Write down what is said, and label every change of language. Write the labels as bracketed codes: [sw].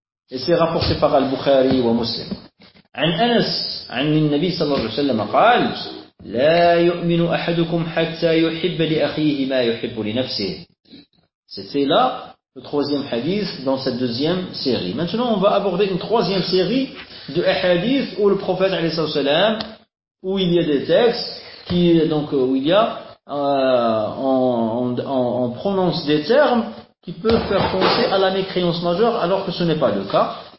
[fr] Et c'est rapporté par Al-Bukhari wa Muslim. [ar] عن أنس عن النبي صلى الله عليه وسلم قال لا يؤمن أحدكم حتى يحب لأخيه ما يحب لنفسه. [fr] C'était là le troisième hadith dans cette deuxième série. Maintenant, on va aborder une troisième série de hadith où le prophète [ar] عليه الصلاة والسلام, [fr] où il y a des textes qui donc où il y a on prononce des termes qui peuvent faire penser à la mécréance majeure alors que ce n'est pas le cas.